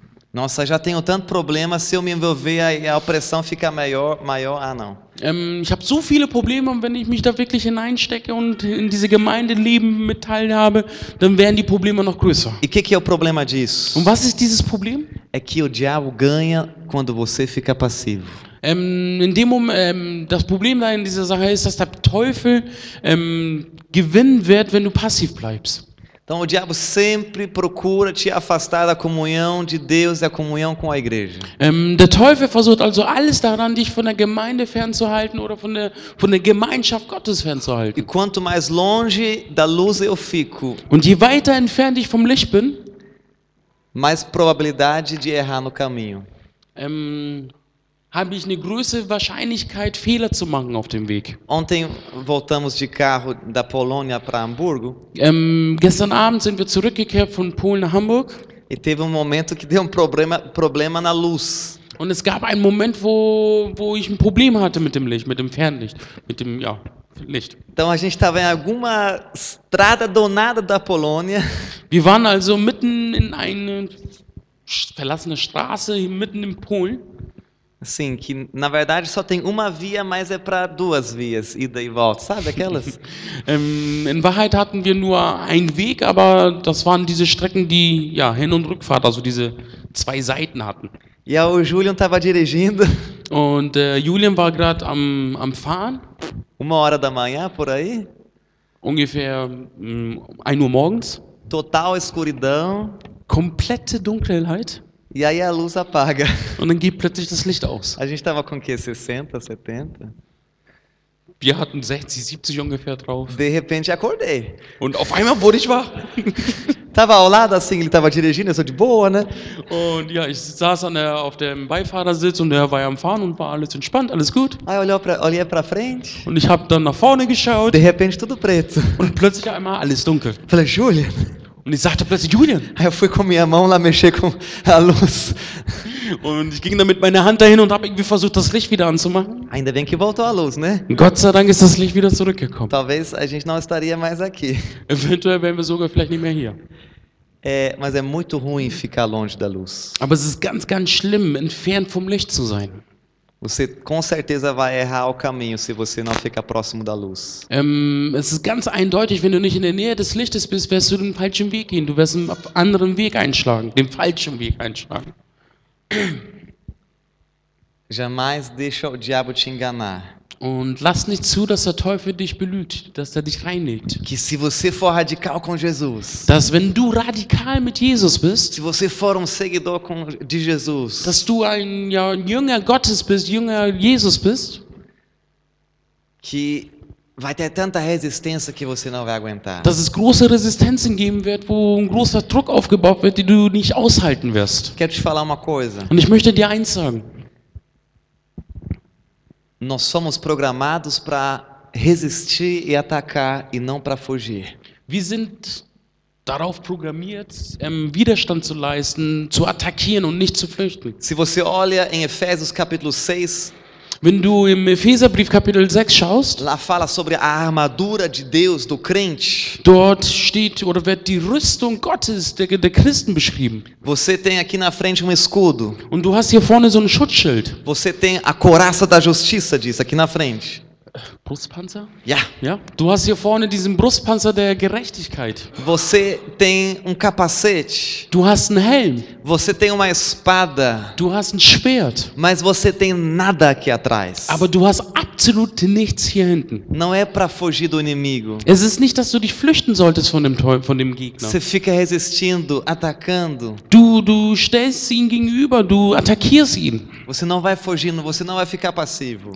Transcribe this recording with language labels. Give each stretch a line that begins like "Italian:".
Portuguese: Nossa, já tenho tanto problema, se eu me envolver, a opressão fica maior. Ah, não.
German: Ich habe so viele Probleme und wenn ich mich da wirklich hineinstecke und in diese Gemeindeleben mit teilhabe, dann werden die Probleme noch größer.
Portuguese: E o que é o problema disso?
German: Und was ist dieses Problem?
Portuguese: É é que o diabo ganha quando você fica passivo.
German: In dem Moment, das Problem da in dieser Sache ist, dass der Teufel gewinnen wird, wenn du passiv bleibst.
Portuguese: Então o diabo sempre procura te afastar da comunhão de Deus e da comunhão com a igreja.
German: Der Teufel versucht also alles daran, dich von der Gemeinde fernzuhalten oder von der Gemeinschaft Gottes
Portuguese: E
German: fernzuhalten.
Portuguese: quanto mais longe da luz eu fico,
German: Und je weiter entfernt ich vom Licht bin,
Portuguese: mais probabilidade de errar no caminho.
German: habe ich eine größere Wahrscheinlichkeit, Fehler zu machen auf dem Weg.
Portuguese: Ontem voltamos de carro da Polônia para Hamburgo
German: Gestern Abend sind wir zurückgekehrt von Polen nach Hamburg
Portuguese: e teve momento que deu problema na luz.
German: und es gab einen Moment, wo ich ein Problem hatte mit dem Licht, mit dem Fernlicht, mit dem Licht.
Portuguese: Então a gente estava em alguma estrada donada da Polônia
German: Wir waren also mitten in eine verlassene Straße, mitten in Polen.
Portuguese: assim, que na verdade só tem uma via, mas é para duas vias, ida e volta, sabe aquelas?
German: In Wahrheit hatten wir nur einen Weg, aber das waren diese Strecken, die Hin- und Rückfahrt, also diese zwei Seiten hatten.
Portuguese: E aí o Julian estava dirigindo,
German: Und Julian war gerade am Fahren,
Portuguese: 1h da manhã por aí,
German: ungefähr 1 Uhr morgens,
Portuguese: total escuridão,
German: komplette Dunkelheit
Portuguese: e aí a luz apaga.
German: und dann geht plötzlich das Licht aus.
Portuguese: A gente estava com o quê? 60, 70?
German: Wir hatten 60, 70 ungefähr drauf.
Portuguese: De repente acordei.
German: Und auf einmal wurde ich wach.
Portuguese: Tava ao lado assim, ele tava dirigindo, eu sou de boa, né?
German: Und ich saß auf dem Beifahrersitz und er war am Fahren und war alles entspannt, alles gut.
Portuguese: Aí olhei pra frente,
German: Und ich habe dann nach vorne geschaut
Portuguese: de repente tudo preto.
German: und plötzlich einmal alles dunkel.
Portuguese: Falei, Julian.
German: Und ich sagte plötzlich, Julian.
Portuguese: Aí eu fui com minha mão lá mexer com a luz.
German: Und ich ging dann mit meiner Hand dahin und habe irgendwie versucht, das Licht wieder anzumachen.
Portuguese: Ainda bem que voltou a luz, né?
German: Und Gott sei Dank ist das Licht wieder zurückgekommen.
Portuguese: Talvez a gente não estaria mais aqui.
German: Eventuell wären wir sogar vielleicht nicht mehr hier.
Portuguese: Mas é muito ruim ficar longe da luz.
German: Aber es ist ganz, ganz schlimm, entfernt vom Licht zu sein.
Portuguese: Você com certeza vai errar o caminho se você não ficar próximo da luz.
German: Es ist ganz eindeutig, wenn du nicht in der Nähe des Lichtes bist, wirst du den falschen Weg gehen. Du wirst einen anderen Weg einschlagen, den falschen Weg einschlagen.
Portuguese: Jamais deixa o diabo te enganar.
German: Und lass nicht zu, dass der Teufel dich belügt, dass er dich reinlegt.
Portuguese: Que se você for radical com Jesus,
German: Dass wenn du radikal mit Jesus bist,
Portuguese: se você for seguidor de Jesus,
German: dass du ein Jünger Gottes bist, Jünger Jesus bist,
Portuguese: que vai ter tanta resistência que você não vai aguentar.
German: dass es große Resistenzen geben wird, wo ein großer Druck aufgebaut wird, den du nicht aushalten wirst.
Portuguese: Quero te falar uma coisa.
German: Und ich möchte dir eins sagen.
Portuguese: Nós somos programados para resistir e atacar e não para fugir.
German: Wir sind darauf programmiert, Widerstand zu leisten, zu attackieren und nicht zu flüchten.
Portuguese: Se você olha em Efésios capítulo 6,
German: Wenn du im Epheserbrief Kapitel 6 schaust,
Portuguese: lá fala sobre a armadura de Deus do crente.
German: dort steht oder wird die Rüstung Gottes, der Christen beschrieben.
Portuguese: Você tem aqui na frente um escudo.
German: Und du hast hier vorne so ein Schutzschild.
Portuguese: Você tem a couraça da justiça disso aqui na frente.
German: Brustpanzer? Ja. Ja. Du hast hier vorne diesen Brustpanzer der Gerechtigkeit.
Portuguese: Você tem um capacete.
German: Du hast einen Helm.
Portuguese: Você tem uma espada.
German: Du hast ein Schwert.
Portuguese: Mas você tem nada aqui atrás.
German: Aber du hast absolut nichts hier hinten.
Portuguese: Não é para fugir do inimigo.
German: Es ist nicht, dass du dich flüchten solltest von dem Gegner.
Portuguese: Você fica resistindo, atacando.
German: Du stellst ihn gegenüber, du attackierst ihn.
Portuguese: Você não vai fugindo, você não vai ficar passivo.